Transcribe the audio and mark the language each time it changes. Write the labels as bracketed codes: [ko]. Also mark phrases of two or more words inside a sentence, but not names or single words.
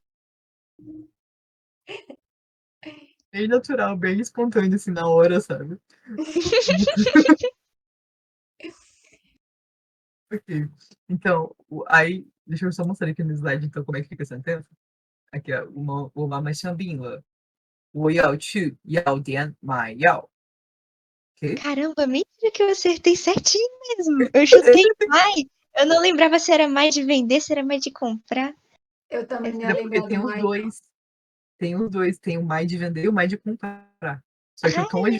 [pt] Bem natural, bem espontâneo, assim, na hora, sabe? Ok. Então, aí, deixa eu só mostrar aqui no slide, então, como é que fica a sentença. Aqui, ó. O mamãe chambinha. [zh] 我要去药店买药. [pt] Ok? Caramba, mentira que eu acertei certinho mesmo. Eu chutei mais. Eu não lembrava se era mais de vender, se era mais de comprar. Eu também não ia Porque lembrar do tem os mais, não. dois. Tem os dois. Tem o mais de vender e o mais de comprar. Só que o tom é Ai,